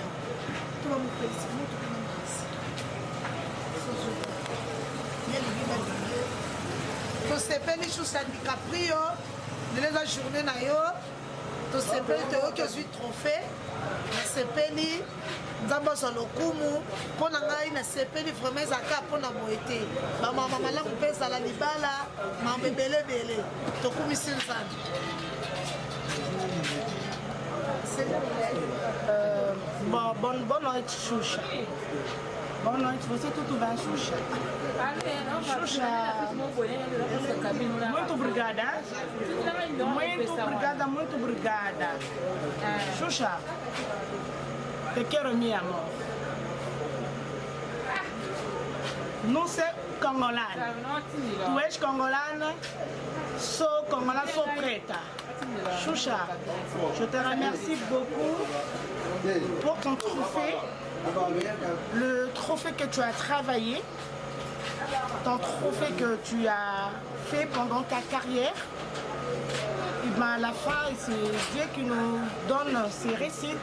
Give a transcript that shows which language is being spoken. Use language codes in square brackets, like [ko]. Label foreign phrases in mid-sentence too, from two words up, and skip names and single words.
[ln] tosepeli Choucha DiCaprio lelo eza journée na yo tosepeli toyoki ozwi trophée nasepeli nzambe azwa lokumu mpo na ngai nasepeli vraiment ezalaka mpo na boye te bamama malamu mpe ezala libala mambo ebelebele tokumisi nzambe. [pt] Bonne noite Choucha. Bonne noite, você tudo bem, Choucha? Choucha, muito obrigada. Muito obrigada. Choucha, te quero, meu amor. Não sei congolana. Tu és congolana? Sou congolana, sou preta. [fr] Choucha, je te remercie beaucoup pour ton trophée. Le trophée que tu as travaillé, ton trophée que tu as fait pendant ta carrière, et ben à la fin, c'est Dieu qui nous donne ces récites.